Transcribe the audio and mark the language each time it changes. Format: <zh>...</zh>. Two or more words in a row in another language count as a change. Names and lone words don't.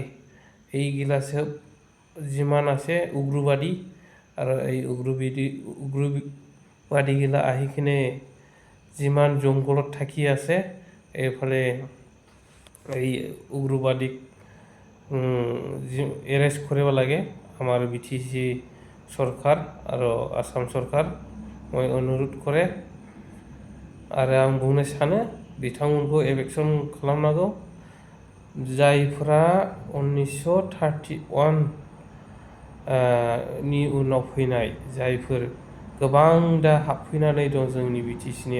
<as>এইগিলা সব যিমান আছে উগ্ৰবাদী আৰু এই উগ্ৰবাদীগিলা আহি কিনে যিমান জংঘলত থাকি আছে এইফালে এই উগ্ৰবাদীক এৰেষ্ট কৰিব লাগে আমাৰ BTC চৰকাৰ আৰু আসাম চৰকাৰ। মই অনুৰোধ কৰে</as> <brx>आरो आं बुंनो सानो बिथांमोनखौ एभेक्सन खालामनांगौ। जायफोरा 1931 नि उनाव फैनाय जायफोर गोबां दा हाबफैनानै दं जोंनि BTCनि</brx>